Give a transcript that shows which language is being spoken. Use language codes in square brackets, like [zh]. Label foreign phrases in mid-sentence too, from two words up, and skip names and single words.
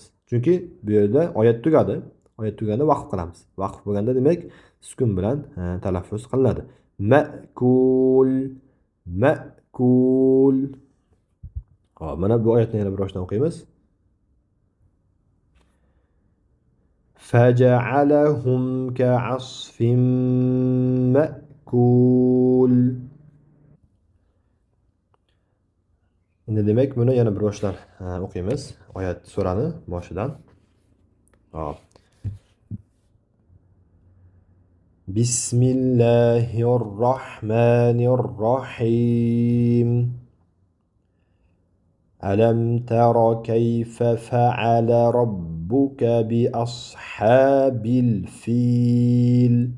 [uz] Chunki bu yerda oyat tugadi. Oyat tuganda vaqf qilamiz. Vaqf bo'lganda demak sukun bilan talaffuz qilinadi. Ma'kul. Ma'kul. Hop, mana bu oyatni yana bir boshdan o'qiymiz. [ar] فجعلهم كعصف مأكول. [uz] Endi demak buni yana bir boshidan o'qiymiz. Oyat surani boshidan. Hop. [ar] بسم الله الرحمن الرحيم. ألم تر كيف فعل ربك بأصحاب الفيل.